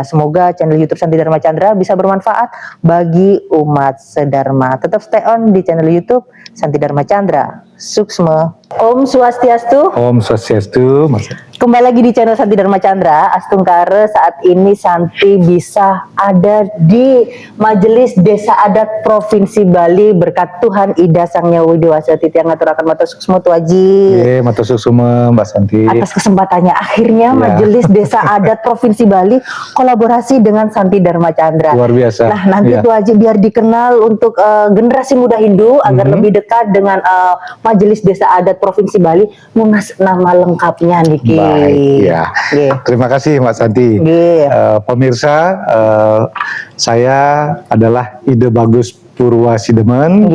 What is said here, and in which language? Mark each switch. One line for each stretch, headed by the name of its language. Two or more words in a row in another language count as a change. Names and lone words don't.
Indonesian: Semoga channel YouTube Santi Dharma Chandra bisa bermanfaat bagi umat sedharma. Tetap
English: stay on
Indonesian: di channel YouTube Santi Dharma Chandra. Suksma.
Balinese: Om Swastiastu. Om Swastiastu.
Indonesian: Kembali lagi di channel Santi Dharma Chandra. Astungkare, saat ini Santi bisa ada di Majelis Desa Adat Provinsi Bali berkat Tuhan Ida Sang Nyawa Dewasa Titi yang
Balinese: ngaturakan matur suksma
Indonesian: Tuaji.
Balinese: Matur suksma Mbak Santi.
Indonesian: Atas kesempatannya akhirnya Majelis Desa Adat Provinsi Bali kolaborasi dengan Santi Dharma Chandra. Luar biasa. Nah, nanti Tuaji biar dikenal untuk generasi muda Hindu agar lebih dekat dengan Majelis Desa Adat Provinsi Bali, munas nama lengkapnya niki. Baik, ya. Terima kasih Mbak Santi. Pemirsa, saya adalah Ide Bagus Purwasidemen.